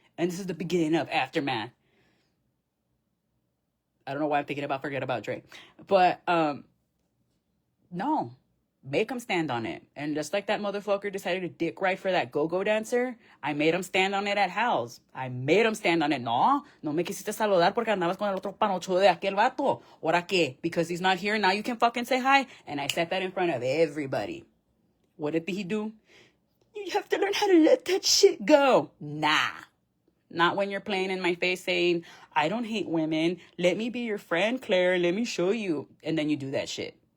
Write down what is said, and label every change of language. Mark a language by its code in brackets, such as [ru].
[en] And this is the beginning of aftermath. I don't know why I'm thinking about forget about Drake. But, no. Make them stand on it. And just like that motherfucker decided to dick ride for that go-go dancer, I made him stand on it at Hal's. I made him stand on it. [es] No me quisiste saludar porque andabas con el otro panocho de aquel vato. ¿Ahora qué? [en] Because he's not here, now you can fucking say hi. And I said that in front of everybody. What did he do? You have to learn how to let that shit go. Nah. Not when you're playing in my face saying, I don't hate women. Let me be your friend, Claire. Let me show you. And then you do that shit.